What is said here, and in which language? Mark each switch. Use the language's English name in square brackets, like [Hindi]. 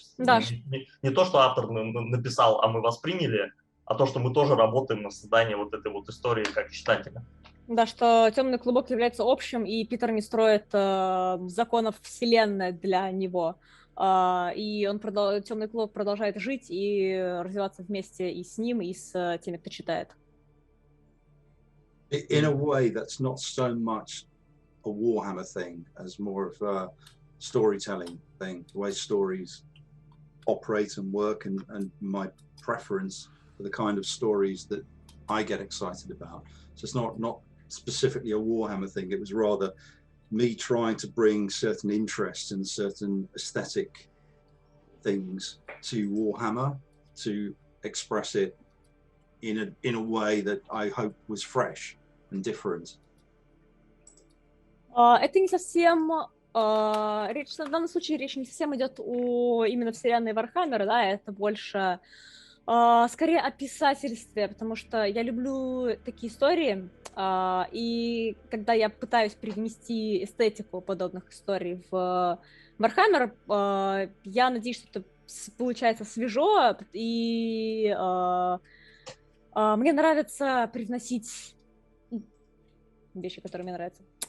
[Russian] То есть не то, что автор написал, а мы восприняли, а то, что мы тоже работаем над созданием вот этой вот истории как читателя. Да, что «Темный клубок» является общим, и Питер не строит законов вселенной для него. И «Темный клубок» продолжает жить и развиваться вместе и с ним, и с теми, кто читает. [English] In a way, that's not so much a Warhammer thing as more of a storytelling thing, the way stories operate and work, and my preference for the kind of stories that I get excited about. So it's not specifically a Warhammer thing. It was rather me trying to bring certain interests and certain aesthetic things to Warhammer to express it in a way that I hope was fresh and different. [Russian] Это не совсем в данном случае речь не совсем идет о именно вселенной Вархаммера, да, это больше скорее о писательстве, потому что я люблю такие истории, и когда я пытаюсь привнести эстетику подобных историй в Вархаммер, я надеюсь, что это получается свежо, и мне нравится привносить вещи, которые мне нравятся.